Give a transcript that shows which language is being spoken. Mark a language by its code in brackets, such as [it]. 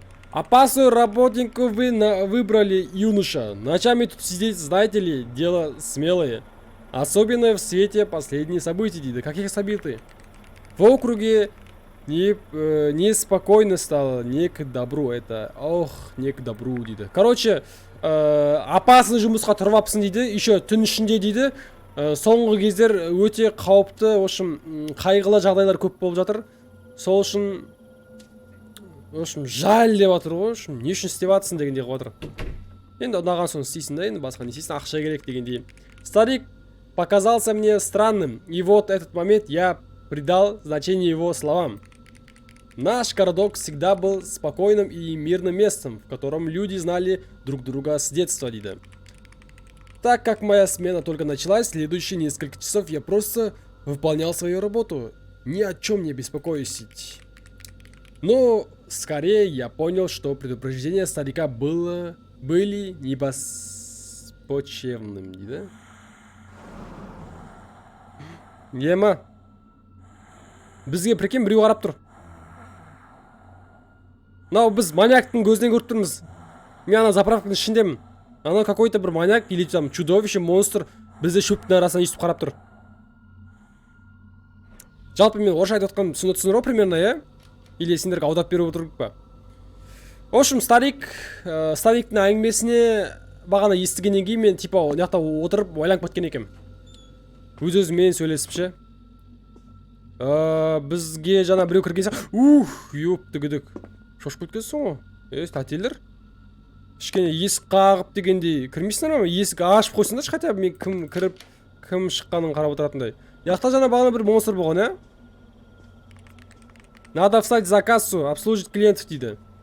[ru] Опасную работнику вы выбрали, юноша. Ночами тут сидеть, знаете ли, дело смелое. Особенно в свете последних событий, [kk] дейді. [ru] Каких событий? В округе Неспокойно стало, не к добру это. Ох, не к добру [kk] дейді. [ru] Короче, опасный [kk] жұмысқа тұрып апсың дейді, [ru] еще [kk] түн ішінде дейді. Соңғы кездер өте қауіпті, [ru] в общем, [kk] қайғылы жағдайлар көп болып жатыр. Сол үшін, [ru] в общем, [kk] жаль деп жатыр ғой, в общем, не үшін істеп жатсың дегендей қылып жатыр. Енді ұнаған соң істейсің да, енді басқа не істейсің, ақша керек дегендей. [ru] Старик показался мне странным, и вот этот момент я придал значение его словам. Наш городок всегда был спокойным и мирным местом, в котором люди знали друг друга с детства, [kk] дейді. [ru] Так как моя смена только началась, следующие несколько часов я просто выполнял свою работу, ни о чем не беспокоюсь. Но скорее я понял, что предупреждения старика были небоспочевным, [kk] дейді. Ема, бізге [ru] прикинь, [kk] біреу қарап тұр. Мынау біз маньяктың көзінен көріп тұрмыз. Мен ана заправканың ішіндемін. Ана [ru] какой-то [kk] бір маньяк [ru] или там чудовище, монстр [kk] бізді шөптің арасынан естіп қарап тұр. Жалпы мен орысша айтып отқан түсінір ғой [ru] примерно, [kk] иә? [ru] Или [kk] сендерге аударып беріп отырып па? [ru] В общем, [kk] стариктің әңгімесіне бағана естігеннен кейін мен [ru] типа [kk] мына отырып ойланып кеткен екенмін. Өз-өзімен сөйлесіп ше. Бізге жаңа біреу кірген сияқты. Ёптігідік. Шошып кеткенсің ғой. Тәтелер. Кішкене есік қағып дегендей кірмейсіңдер ма? Есік ашып қойсаңдаршы [ru] хотя бы, [kk] мен кім кіріп, кім шыққанын қарап отыратындай. Яқта жаңа бағана бір монстр болған, ә? [ru] Надо встать за кассу, обслужить клиентов [kk] дейді.